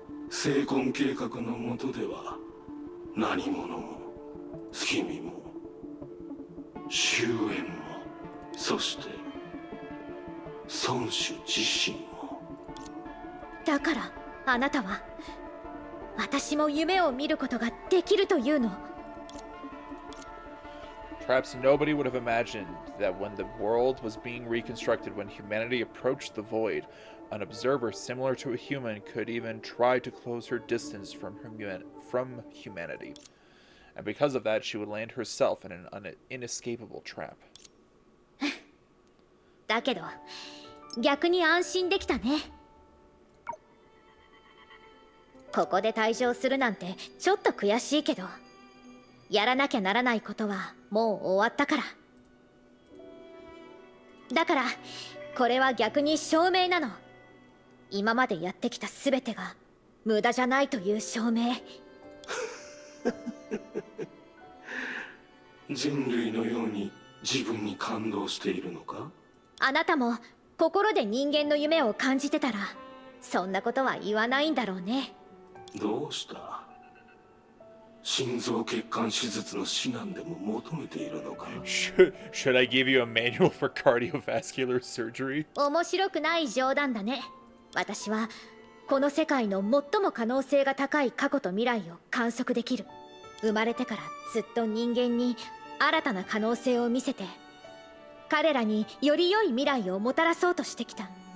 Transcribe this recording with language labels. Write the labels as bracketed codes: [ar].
[ja] 精魂計画の下では何者も君も終焉も、そして孫子自身も。だからあなたは私も夢を見ることができるというの？ [en] Perhaps nobody would have imagined that when the world was being reconstructed, when humanity approached the void, an observer similar to a human could even try to close her distance from humanity. And because of that, she would land herself in an inescapable trap. [ja] だけど逆に安心できたね。ここで退場するなんてちょっと悔しいけど、やらなきゃならないことはもう終わったから。だからこれは逆に証明なの。今までやってきた全てが無駄じゃないという証明。人類のように自分に感動しているのか？あなたも心で人間の夢を感じてたらそんなことは言わないんだろうね。どうした？心臓血管手術の指南でも求めているのか？ [en] Should I give you a manual for cardiovascular surgery? [ja] 面白くない冗談だね。私はこの世界の最も可能性が高い過去と未来を観測できる。生まれてからずっと人間に新たな可能性を見せて、彼らにより良い未来をもたらそうとしてきた。